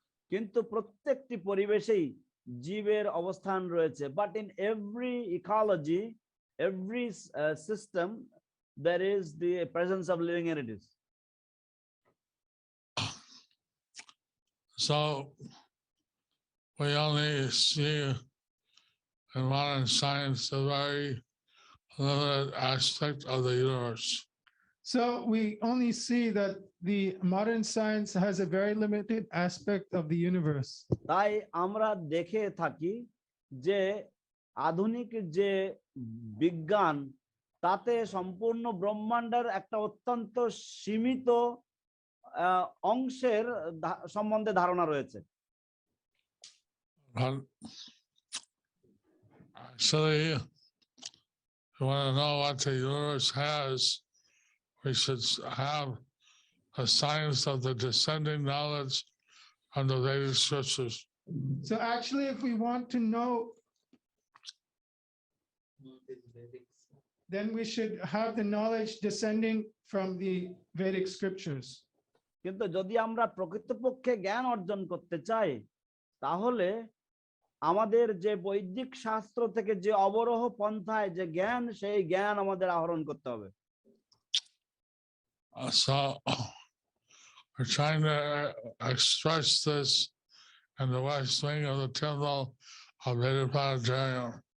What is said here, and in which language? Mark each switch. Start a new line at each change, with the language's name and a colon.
Bangla: কিন্তু প্রত্যেকটি পরিবেশেই জীবের অবস্থান রয়েছে।
English: But in every ecology, every system, there is the presence of living entities. So we only see in modern science a very limited aspect of the universe. So we only see that the modern science has a very limited aspect of the universe.
Bangla: তাই আমরা দেখে থাকি যে আধুনিক যে বিজ্ঞান, তাতে সম্পূর্ণ ব্রহ্মাণ্ডের একটা অত্যন্ত সীমিত অংশের সম্বন্ধে ধারণা রয়েছে।
English: Actually, if you want to know what the universe has, we should have a science of the descending knowledge from the Vedic scriptures. So actually, if we want to know, then we should have the knowledge descending from the Vedic scriptures.
Bangla: কিন্তু যদি আমরা প্রকৃতপক্ষে জ্ঞান অর্জন করতে চাই, তাহলে আমাদের যে বৈদিক শাস্ত্র থেকে যে অবরোহ পন্থায় যে জ্ঞান, সেই জ্ঞান আমাদের আহরণ করতে হবে।
English: So we're trying to express this in the west wing of the temple a vegetarian.